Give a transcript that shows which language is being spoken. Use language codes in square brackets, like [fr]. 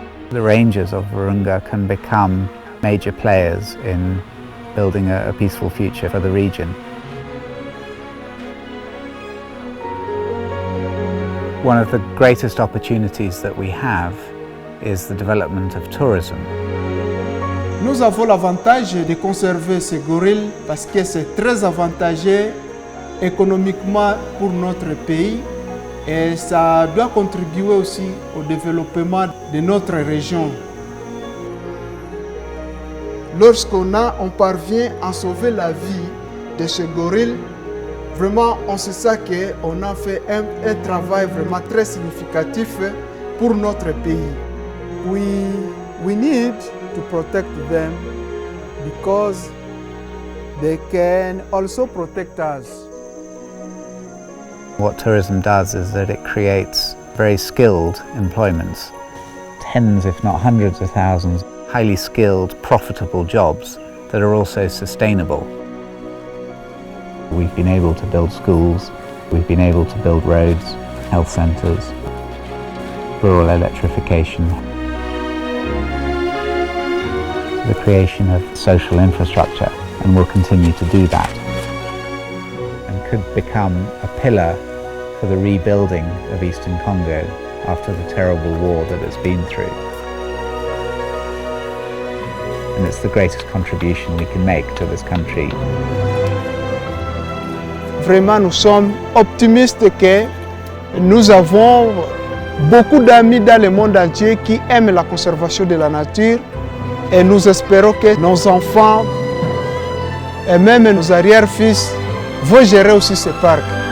[en] The rangers of Virunga can become major players in building a peaceful future for the region. One of the greatest opportunities that we have is the development of tourism. [fr] Nous avons l'avantage de conserver ces gorilles parce que c'est très avantageux économiquement pour notre pays et ça doit contribuer aussi au développement de notre région. Lorsqu'on parvient à sauver la vie de ces gorilles, vraiment on se sent qu'on a fait un travail vraiment très significatif pour notre pays. [en] We need to protect them because they can also protect us. What tourism does is that it creates very skilled employments, tens if not hundreds of thousands, highly skilled, profitable jobs that are also sustainable. We've been able to build schools, We've been able to build roads, health centres, rural electrification, the creation of social infrastructure, and will continue to do that, and could become a pillar for the rebuilding of Eastern Congo after the terrible war that it's been through. And it's the greatest contribution we can make to this country. [fr] Vraiment, nous sommes optimistes que nous avons beaucoup d'amis dans le monde entier qui aiment la conservation de la nature, et nous espérons que nos enfants et même nos arrière-fils vont gérer aussi ces parcs.